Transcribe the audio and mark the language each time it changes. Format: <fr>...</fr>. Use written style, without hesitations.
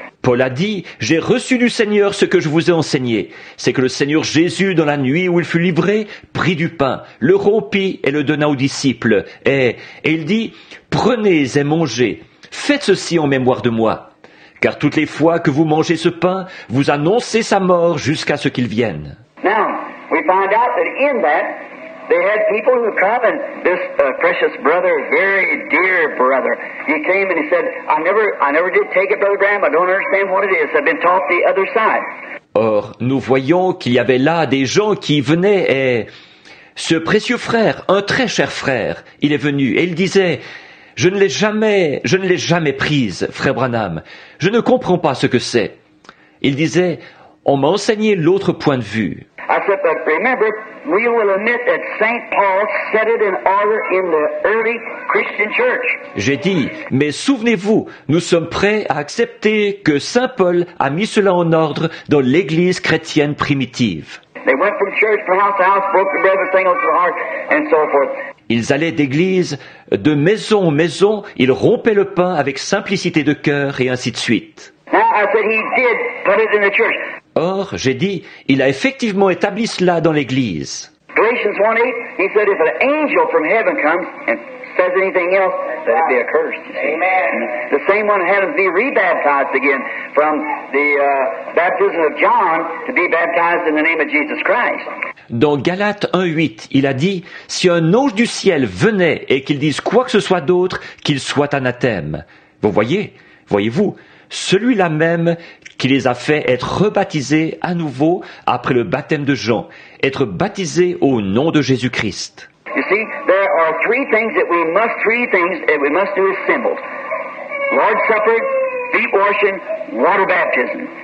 <fr>Paul a dit, j'ai reçu du Seigneur ce que je vous ai enseigné. C'est que le Seigneur Jésus, dans la nuit où il fut livré, prit du pain, le rompit et le donna aux disciples. Et il dit, prenez et mangez, faites ceci en mémoire de moi. Car toutes les fois que vous mangez ce pain, vous annoncez sa mort jusqu'à ce qu'il vienne.</fr> <en>Now, we find out that in that, they had people who come, and this precious brother, very dear brother, he came and he said, I never did take it, Brother Graham, I don't understand what it is, I've been taught the other side.</en> <fr>Or, nous voyons qu'il y avait là des gens qui venaient et ce précieux frère, un très cher frère, il est venu et il disait, je ne l'ai jamais prise, frère Branham, je ne comprends pas ce que c'est. Il disait, on m'a enseigné l'autre point de vue.</fr> <en>I said, but remember, we will admit that St. Paul set it in order in the early Christian church.</en> <fr>J'ai dit, mais souvenez-vous, nous sommes prêts à accepter que Saint Paul a mis cela en ordre dans l'Église chrétienne primitive.</fr> <en>They went from church from house to house, broke the bread with singles to heart, and so forth.</en> <fr>Ils allaient d'église, de maison en maison, ils rompaient le pain avec simplicité de cœur et ainsi de suite.</fr> <en>Now, I said he did put it in the church.</en> <fr>Or, j'ai dit, il a effectivement établi cela dans l'Église.</fr> <en>Galatians 1:8, he said, if an angel from heaven comes and says anything else, let it be accursed. Amen. The same one had to be rebaptized again from the baptism of John to be baptized in the name of Jesus Christ.</en> <fr>Dans Galates 1:8, il a dit, si un ange du ciel venait et qu'il dise quoi que ce soit d'autre, qu'il soit anathème. Vous voyez-vous, celui-là même qui les a fait être rebaptisés à nouveau après le baptême de Jean, être baptisés au nom de Jésus-Christ.</fr> <en>You see, there are three things that we must do as symbols. Lord's Supper, feet washing, water baptism.</en>